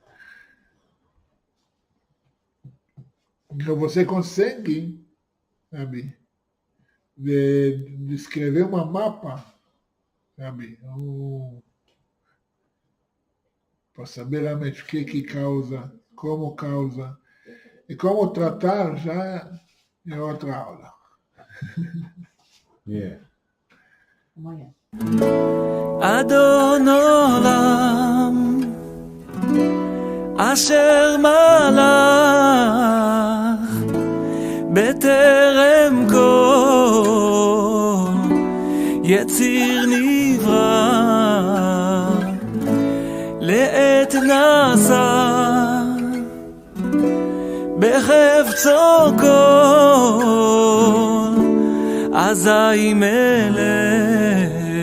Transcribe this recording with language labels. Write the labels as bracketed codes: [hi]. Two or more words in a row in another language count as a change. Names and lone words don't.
[pt] Então você consegue, sabe, descrever uma mapa, sabe, para saber realmente o que causa, e como tratar já é outra aula. Yeah. Amanhã. [he] אדון עולם אשר מלך בטרם כל יציר נברא לעת נעשה בחפצו כל אזי מלך